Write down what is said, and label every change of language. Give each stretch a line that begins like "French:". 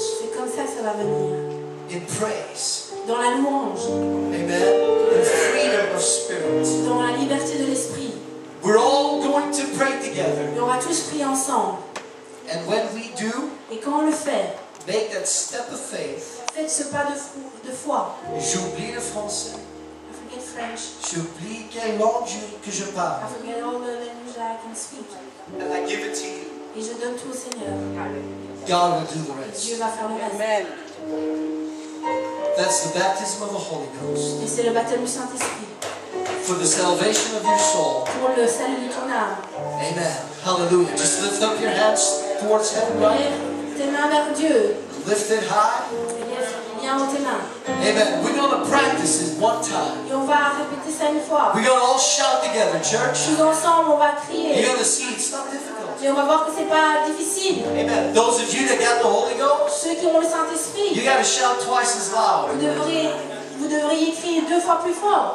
French: C'est comme ça que ça va venir.
English: In praise.
French: Dans la louange,
English: Amen. In freedom of spirit.
French: dans la liberté de l'esprit.
English: We're all going to pray together.
French: Et on va tous prier ensemble.
English: And when we do,
French: Et quand on le fait,
English: make that step of faith.
French: faites ce pas de foi. J'oublie le français.
English: I forget French.
French: J'oublie quelle langue que je parle.
English: I forget all the language that I can speak. And I give it to you.
French: Et je donne tout au Seigneur.
English: God will do the rest.
French: Dieu va faire le reste.
English: Amen. That's the baptism of the Holy Ghost.
French: Et c'est le baptême du Saint-Esprit.
English: For the salvation of your soul.
French: Pour le salut de ton âme.
English: Amen. Hallelujah. Just lift up your hands towards heaven, right?
French: Lève tes mains vers Dieu.
English: Lift it high.
French: Lève bien haut tes mains.
English: Amen. We're going to practice it one time.
French: Et on va répéter ça une fois.
English: We're going to all shout together, church.
French: Tous ensemble, on va
English: You're
French: crier.
English: going to see it's not difficult.
French: Et on va voir que c'est pas difficile.
English: Amen. Those of you that got the Holy Ghost,
French: Ceux qui ont le
English: you
French: Saint-Esprit,
English: got to shout twice as loud.
French: vous devriez crier 2 fois plus fort.